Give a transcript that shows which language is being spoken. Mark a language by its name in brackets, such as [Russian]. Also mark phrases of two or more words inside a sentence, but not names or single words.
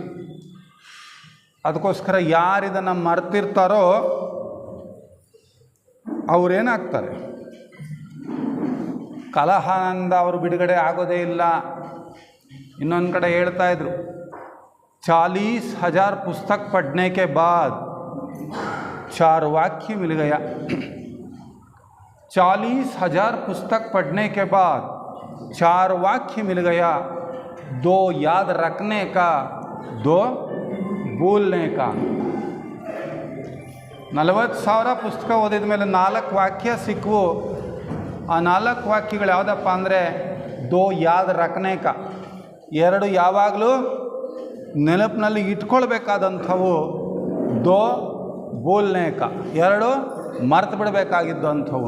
[Kannada] ಅದಕ್ಕೋಸ್ಕರ ಯಾರಿದನ್ನು ಮರ್ತಿರ್ತಾರೋ ಅವರೇನಾಗ್ತಾರೆ? ಕಲಹದಿಂದ ಅವರು ಬಿಡುಗಡೆ ಆಗೋದೇ ಇಲ್ಲ. ಇನ್ನೊಂದು ಕಡೆ ಹೇಳ್ತಾ ಇದ್ರು, [Hindi] 40,000 पुस्तक पढ़ने के बाद 4 वाक्य मिल गया. 40,000 पुस्तक पढ़ने के बाद 4 वाक्य मिल गया. 2 याद रखने का, 2 भूलने का. [Kannada] 40,000 ಪುಸ್ತಕ ಓದಿದ ಮೇಲೆ 4 ವಾಕ್ಯ ಸಿಕ್ಕವು. ಆ 4 ವಾಕ್ಯಗಳು ಯಾವುದಪ್ಪ ಅಂದರೆ [Hindi] 2 याद रखने का, [Kannada] 2 ಯಾವಾಗಲೂ ನೆನಪಿನಲ್ಲಿ ಇಟ್ಕೊಳ್ಬೇಕಾದಂಥವು. [Hindi] 2 बोलने का, [Kannada] 2 ಮರ್ತು ಬಿಡಬೇಕಾಗಿದ್ದು ಅಂಥವು.